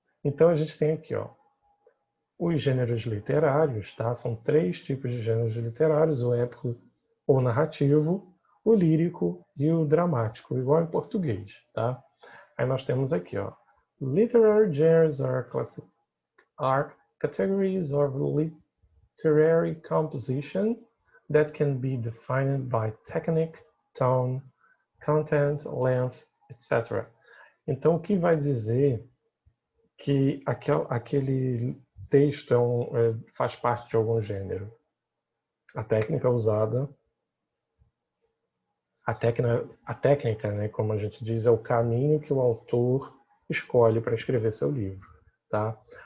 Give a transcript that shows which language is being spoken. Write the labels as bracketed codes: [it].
[pt] Então a gente tem aqui, ó, os gêneros literários, tá? São 3 tipos de gêneros literários: o épico ou narrativo, o lírico e o dramático, igual em português, tá? Aí nós temos aqui, ó, [en] literary genres are categories of literary composition that can be defined by technique, tone, content, length, etc. [pt] Então, o que vai dizer que aquele texto faz parte de algum gênero? A técnica usada, a técnica, né, como a gente diz, é o caminho que o autor escolhe para escrever seu livro, tá?